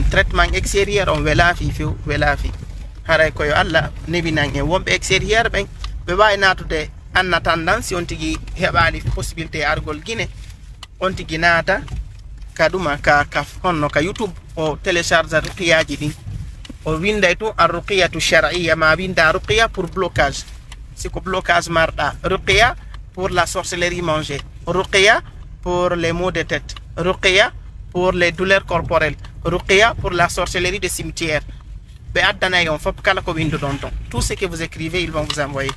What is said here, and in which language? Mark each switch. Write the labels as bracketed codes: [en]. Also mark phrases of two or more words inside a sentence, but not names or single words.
[fr] traitement extérieur [ff] on wela fi fi wela fi haray ko yo Allah nebi nange wombe extérieur ben be way natude [fr] en attendant [ff] si on tigi hebali possibilité argol guine on tigi nata kaduma ka honno ka YouTube o télécharge ruqiyaji din o winday to [ar] الرقية الشرعية [ff] ma winda ruqiya [fr] pour blocage c'est [ff] ko blocage marda ruqiya [fr] pour la sorcellerie mangée, ruqiya pour les maux de tête, ruqiya pour les douleurs corporelles, ruqiya pour la sorcellerie de cimetière. Tout ce que vous écrivez, ils vont vous envoyer.